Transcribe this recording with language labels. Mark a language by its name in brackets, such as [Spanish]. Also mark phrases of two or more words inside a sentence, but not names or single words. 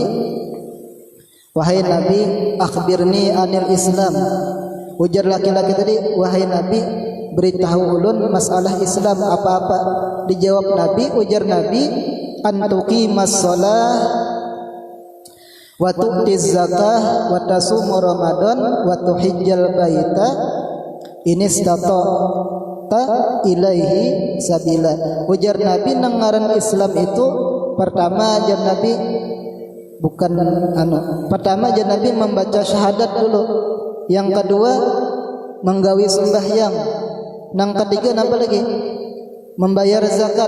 [Banjar] Wahai Nabi, [Arabic] أخبرني عن الإسلام. [Banjar] Ujar laki-laki tadi, wahai Nabi, beritahu ulun masalah Islam apa-apa. Dijawab Nabi, ujar Nabi, [Arabic] أن تقيم الصلاة وتؤتي الزكاة وتصوم رمضان وتحج البيت إن استطعت إليه سبيلا. [Banjar] Ujar Nabi nangaran Islam itu pertama ajar Nabi pertama ajar Nabi membaca syahadat dulu. Yang kedua menggawi sembahyang. Nang ketiga apa lagi? Membayar zakat.